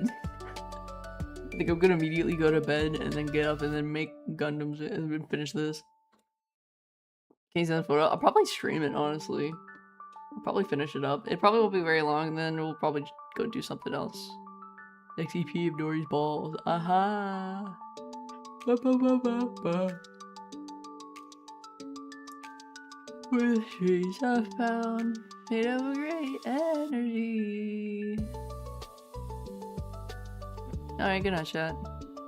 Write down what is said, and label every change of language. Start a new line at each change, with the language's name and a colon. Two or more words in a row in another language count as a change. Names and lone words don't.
English: I think I'm gonna immediately go to bed and then get up and then make Gundams and then finish this. Can you send a photo? I'll probably stream it, honestly. I'll probably finish it up. It probably won't be very long, then we'll probably go do something else. Next EP of Dory's balls. Aha! Ba ba ba ba ba. Where the trees are found, made of a great energy. Alright, good night, chat.